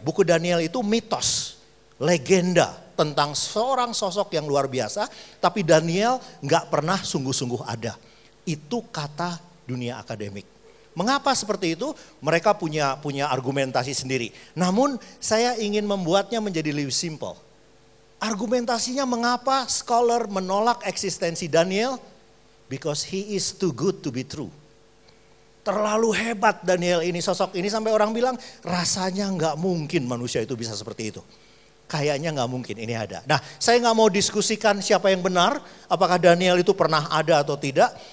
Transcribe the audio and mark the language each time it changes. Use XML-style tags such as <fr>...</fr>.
<id>Buku Daniel itu mitos, legenda tentang seorang sosok yang luar biasa, tapi Daniel nggak pernah sungguh-sungguh ada. Itu kata dunia akademik. Mengapa seperti itu? Mereka punya argumentasi sendiri. Namun saya ingin membuatnya menjadi lebih simpel. Argumentasinya mengapa scholar menolak eksistensi Daniel?</id> <en>Because he is too good to be true.</en> <id>Terlalu hebat Daniel ini, sosok ini sampai orang bilang rasanya nggak mungkin manusia itu bisa seperti itu. Kayaknya nggak mungkin ini ada. Nah, saya nggak mau diskusikan siapa yang benar, apakah Daniel itu pernah ada atau tidak.</id>